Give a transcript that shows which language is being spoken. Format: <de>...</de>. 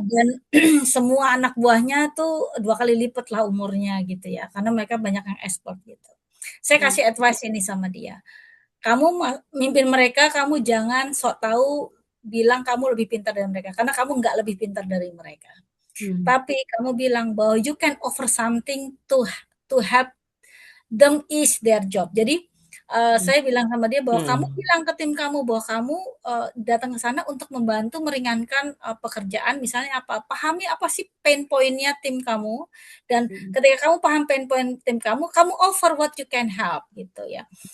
<id>dan semua anak buahnya tuh 2 kali lipat lah umurnya gitu ya, karena mereka banyak yang ekspor gitu. Saya kasih advice ini sama dia. Kamu mimpin mereka, kamu jangan sok tahu bilang kamu lebih pintar dari mereka, karena kamu nggak lebih pintar dari mereka. Tapi kamu bilang bahwa</id> <en>you can offer something to help them is their job.</en> <id>Jadi saya bilang sama dia bahwa kamu bilang ke tim kamu bahwa kamu datang ke sana untuk membantu meringankan pekerjaan, misalnya apa, pahami apa sih pain point-nya tim kamu, dan ketika kamu paham pain point tim kamu</id> <en>offer what you can help</en> <id>gitu ya.</id>